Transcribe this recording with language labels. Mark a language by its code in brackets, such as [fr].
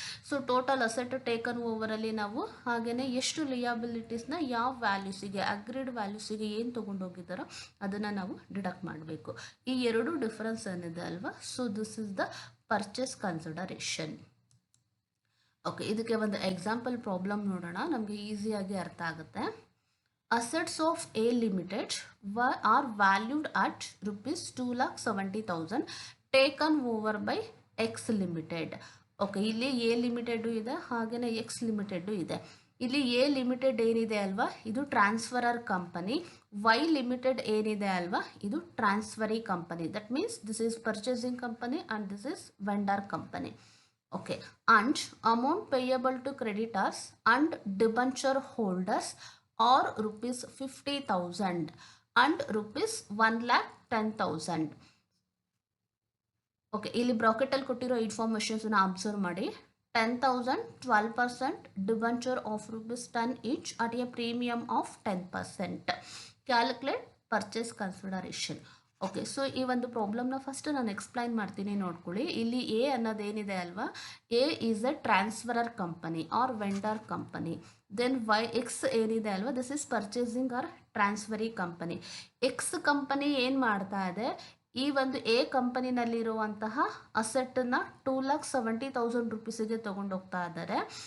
[kn] So total asset taken ಓವರಲ್ಲಿ ನಾವು ಹಾಗೆಯೇ ಎಷ್ಟು ಲಿಯಾಬಿಲಿಟೀಸ್ನ ಯಾವ ವ್ಯಾಲ್ಯೂಸಿಗೆ ಅಗ್ರೀಡ್ ವ್ಯಾಲ್ಯೂಸಿಗೆ ಏನು ತೊಗೊಂಡೋಗಿದ್ದಾರೋ ಅದನ್ನು ನಾವು ಡಿಡಕ್ಟ್ ಮಾಡಬೇಕು. ಈ ಎರಡು ಡಿಫರೆನ್ಸ್ ಏನಿದೆ ಅಲ್ವಾ, [en] So this is the purchase consideration. [kn] Okay, ಇದಕ್ಕೆ ಒಂದು ಎಕ್ಸಾಂಪಲ್ ಪ್ರಾಬ್ಲಮ್ ನೋಡೋಣ, ನಮಗೆ ಈಸಿಯಾಗಿ ಅರ್ಥ ಆಗುತ್ತೆ. [en] Assets of A Limited are valued at rupees 2,70,000 taken over by X Limited. [kn] Okay, ಇಲ್ಲಿ ಎ ಲಿಮಿಟೆಡು ಇದೆ, ಹಾಗೆಯೇ ಎಕ್ಸ್ ಲಿಮಿಟೆಡು ಇದೆ. ಇಲ್ಲಿ ಎ ಲಿಮಿಟೆಡ್ ಏನಿದೆ ಅಲ್ವಾ, ಇದು ಟ್ರಾನ್ಸ್ಫರರ್ ಕಂಪನಿ. ವೈ ಲಿಮಿಟೆಡ್ ಏನಿದೆ ಅಲ್ವಾ, ಇದು transferee company. [en] That means this is purchasing company and this is vendor company. Okay, and amount payable to creditors and debenture holders or rupees 50,000 and rupees 1,10,000. [kn] Okay, ಇಲ್ಲಿ ಬ್ರಾಕೆಟಲ್ಲಿ ಕೊಟ್ಟಿರೋ ಇನ್ಫಾರ್ಮೇಷನ್ಸನ್ನು observe ಮಾಡಿ. [en] 10,000 12%, debenture of rupees 10 each at a premium of 10%. Calculate purchase consideration. [kn] Okay, so ಈ ಒಂದು ಪ್ರಾಬ್ಲಮ್ನ first ನಾನು explain ಮಾಡ್ತೀನಿ, ನೋಡ್ಕೊಳ್ಳಿ. ಇಲ್ಲಿ A ಅನ್ನೋದೇನಿದೆ ಅಲ್ವಾ, [en] A is a transferor company or vendor company. Then Y X [kn] ಏನಿದೆ ಅಲ್ವಾ, [en] This is purchasing or transferee company. [kn] X company ಏನು ಮಾಡ್ತಾ ಇದೆ, ಈ ಒಂದು ಎ ಕಂಪನಿನಲ್ಲಿರುವಂತಹ ಅಸೆಟ್ಟನ್ನು 2,70,000 ರೂಪೀಸಿಗೆ ತೊಗೊಂಡೋಗ್ತಾ ಇದ್ದಾರೆ.